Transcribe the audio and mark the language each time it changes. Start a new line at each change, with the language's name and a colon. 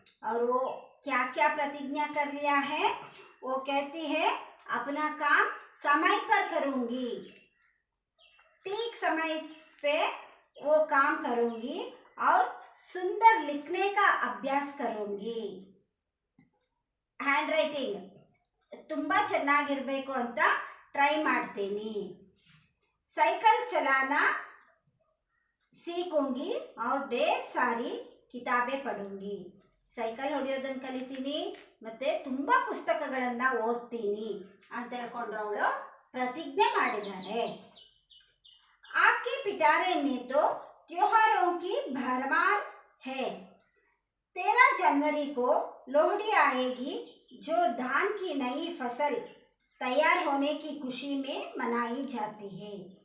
Hindi: और वो क्या क्या प्रतिज्ञा कर लिया है? वो कहती है अपना काम समय पर करूंगी, ठीक समय पे वो काम करूंगी और सुंदर लिखने का अभ्यास करूंगी.
Kannada: ಹ್ಯಾಂಡ್ ರೈಟಿಂಗ್ ತುಂಬ ಚೆನ್ನಾಗಿರಬೇಕು ಅಂತ ಟ್ರೈ ಮಾಡ್ತೀನಿ.
Hindi: ಸೈಕಲ್ ಚಲಾನ सीखूंगी और ढेर सारी किताबें पढ़ूंगी.
Kannada: ಸೈಕಲ್ ಹೊಡೆಯೋದನ್ನು ಕಲಿತೀನಿ ಮತ್ತೆ ತುಂಬಾ ಪುಸ್ತಕಗಳನ್ನು ಓದ್ತೀನಿ ಅಂತ ಹೇಳ್ಕೊಂಡು ಅವಳು ಪ್ರತಿಜ್ಞೆ ಮಾಡಿದ್ದಾಳೆ.
Hindi: आपके पिटारे में तो त्योहारों की भरमार है. 13 जनवरी को लोहड़ी आएगी जो धान की नई फसल तैयार होने की खुशी में मनाई जाती है.